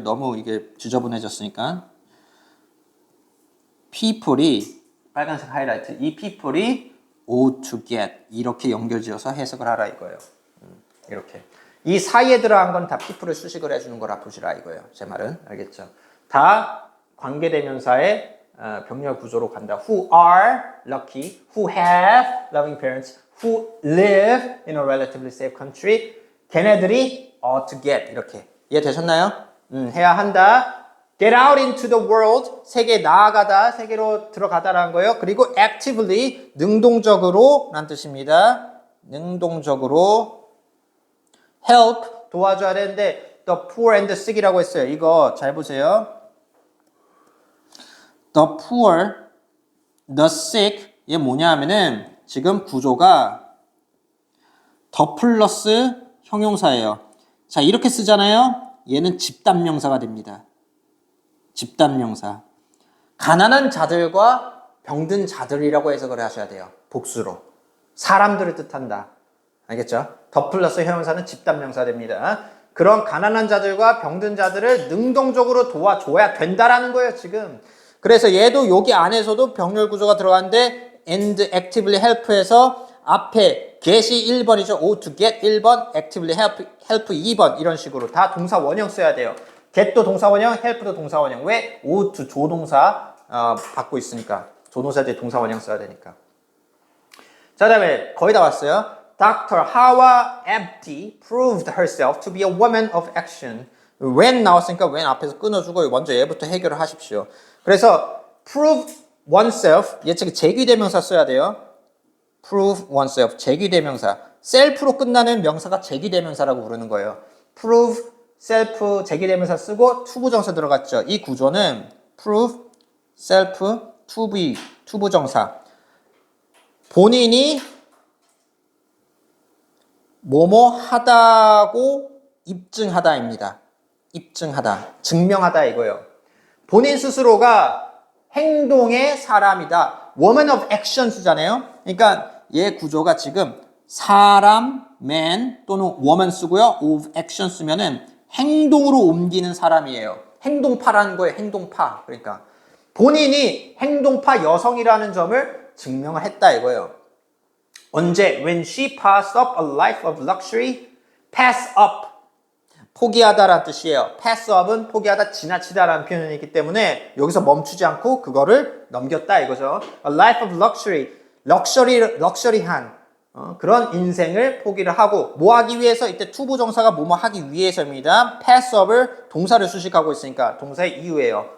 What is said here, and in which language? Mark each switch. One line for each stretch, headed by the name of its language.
Korean: 너무 이게 지저분해졌으니까. people이 빨간색 하이라이트. 이 people이
English: ought to get
Korean: 이렇게 연결지어서 해석을 하라 이거예요. 이렇게 이 사이에 들어간 건 다 people을 수식을 해주는 거라 보시라 이거예요. 제 말은 알겠죠? 다 관계대명사의 병렬 구조로 간다.
English: Who are lucky, who have loving parents, who live in a relatively safe country.
Korean: 걔네들이
English: ought to get
Korean: 이렇게 이해되셨나요? 해야 한다.
English: Get out into the world,
Korean: 세계에 나아가다, 세계로 들어가다라는 거예요. 그리고 actively, 능동적으로 라는 뜻입니다. 능동적으로 help, 도와줘야 되는데
English: the poor and the sick
Korean: 이라고 했어요. 이거 잘 보세요.
English: The poor, the sick,
Korean: 이게 뭐냐 하면은 지금 구조가 더 플러스 형용사예요. 자, 이렇게 쓰잖아요. 얘는 집단명사가 됩니다. 집단명사. 가난한 자들과 병든 자들이라고 해석을 하셔야 돼요. 복수로. 사람들을 뜻한다. 알겠죠? 더 플러스 형용사는 집단명사 됩니다. 그런 가난한 자들과 병든 자들을 능동적으로 도와줘야 된다라는 거예요, 지금. 그래서 얘도 여기 안에서도 병렬 구조가 들어가는데
English: and actively help
Korean: 에서 앞에 get이 1번이죠.
English: ought to get
Korean: 1번,
English: actively help
Korean: 2번 이런 식으로 다 동사 원형 써야 돼요. get도 동사 원형, help도 동사 원형. 왜? ought to 조동사 받고 있으니까. 조동사 뒤에 동사 원형 써야 되니까. 자, 다음에 거의 다 왔어요.
English: Dr. Hawa Abdi proved herself to be a woman of action.
Korean: when 나왔으니까 when 앞에서 끊어주고 먼저 얘부터 해결을 하십시오. 그래서
English: prove oneself,
Korean: 예측 제귀대명사 써야 돼요.
English: prove oneself, 제귀대명사.
Korean: self로 끝나는 명사가 제귀대명사라고 부르는 거예요. prove, self, 제귀대명사 쓰고 투부정사 들어갔죠. 이 구조는 prove, self,
English: to be,
Korean: 투부정사. 본인이 뭐뭐 하다고 입증하다입니다. 입증하다, 증명하다 이거예요. 본인 스스로가 행동의 사람이다.
English: woman of action
Korean: 쓰잖아요. 그러니까 얘 구조가 지금 사람, man 또는 woman 쓰고요. of action 쓰면은 행동으로 옮기는 사람이에요. 행동파라는 거예요. 행동파. 그러니까 본인이 행동파 여성이라는 점을 증명을 했다 이거예요. 언제?
English: When she passed up a life of luxury, pass up.
Korean: 포기하다라는 뜻이에요. pass up은 포기하다, 지나치다라는 표현이 있기 때문에 여기서 멈추지 않고 그거를 넘겼다 이거죠.
English: A life of luxury,
Korean: 럭셔리한 그런 인생을 포기를 하고 뭐 하기 위해서? 이때 투부정사가 뭐뭐 하기 위해서입니다. pass up을 동사를 수식하고 있으니까 동사의 이유예요.